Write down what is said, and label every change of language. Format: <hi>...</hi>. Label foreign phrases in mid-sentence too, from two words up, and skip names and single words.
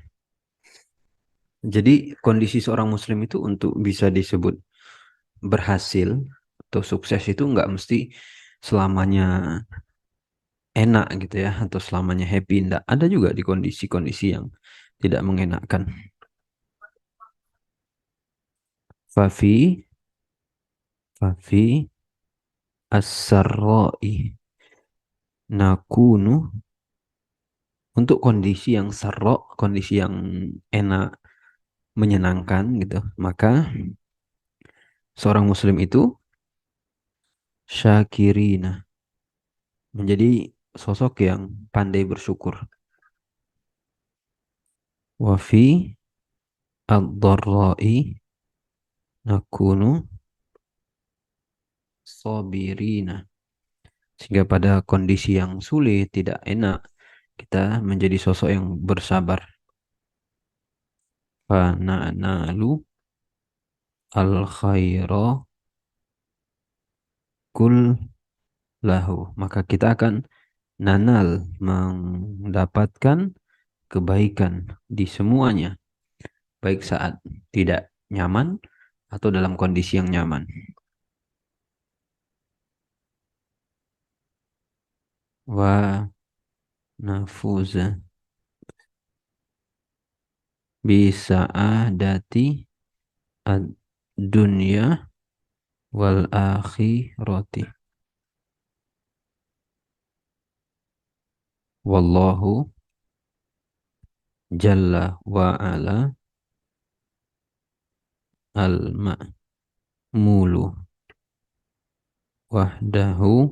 <id>Jadi kondisi seorang muslim itu untuk bisa disebut berhasil atau sukses itu nggak mesti selamanya enak gitu ya atau selamanya happy. Nggak. Ada juga di kondisi-kondisi yang tidak mengenakkan.</id> <ar>ففي، ففي السراء نكون,</ar> <id>untuk kondisi yang sarro, kondisi yang enak, menyenangkan gitu. Maka seorang muslim itu syakirina, menjadi sosok yang pandai bersyukur.</id> <ar>وفي الضراء نكون صابرين.</ar> <id>Sehingga pada kondisi yang sulit, tidak enak, kita menjadi sosok yang bersabar.</id> <ar>فننال الخير كله.</ar> <id>Maka kita akan nanal, mendapatkan kebaikan di semuanya. Baik saat tidak nyaman atau dalam kondisi yang nyaman.</id> <ar>ونفوز بسعادة الدنيا والآخرة. والله جل وعلا المأمول وحده</ar>